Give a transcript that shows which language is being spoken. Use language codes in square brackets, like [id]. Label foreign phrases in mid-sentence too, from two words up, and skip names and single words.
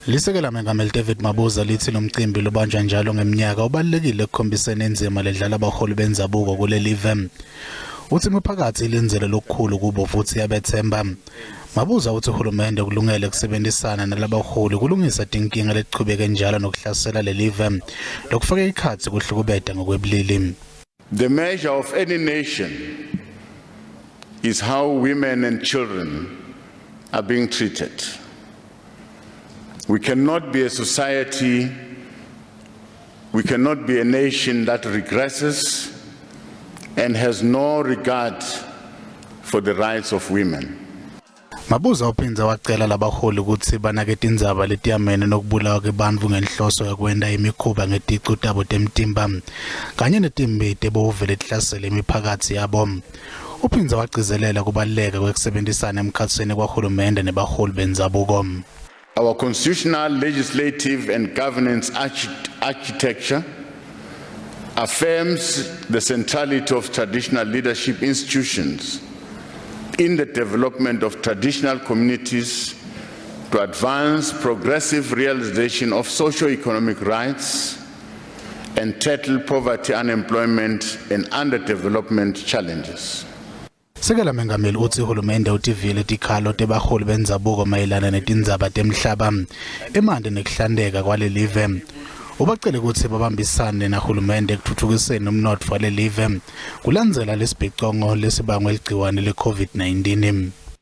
[ss] Lisekela mengameli David Mabuza litsi lomcimbi lubanjwa njalo ngeminyaka ubalekile ekukhombiseni indzima ledlala abaholi bendzabuko kuleli live. Uthi imiphakathi ilenzele lokukhulu kubo futhi yabethemba. Mabuza uthi hulumende kulungele kusebenzisana nalabaholi kulungisa tinkinga letichubeke njalo nokuhlasela leli live lokufaka ikhatsi kuhlukubeda ngokwebulili. [en] The measure of any nation is how women and children are being treated. We cannot be a society, we cannot be a nation that regresses and has no regard for the rights of women. [ss] Mabuza uphinza wacela labaholi ukuthi banake Tindzaba letiyamene nokubulawa kwebantfu ngenhloso yokwenda imikhuba ngeticu tabo temtimba kanye netimbi tebovele tihlasele imiphakathi yabo. Uphinza wagcizelela kubaluleka kwekusebenzisana emkhatsini kwahulumende nebaholi bendzabuko. [en] Our constitutional, legislative and governance architecture affirms the centrality of traditional leadership institutions in the development of traditional communities to advance progressive realization of socio-economic rights and tackle poverty, unemployment and underdevelopment challenges. [ss] Sekela mengameli uthi hulumende utivile tikhalo tebaholi bendzabuko mayelana netindzaba temhlaba emande nekuhlandeka kwaleli live. Ubacele ukuthi babambisane nahulumende ekuthuthukiseni umnotfo waleli live kulandzela lesibhicongo lesibangwe ligciwane le-COVID-19.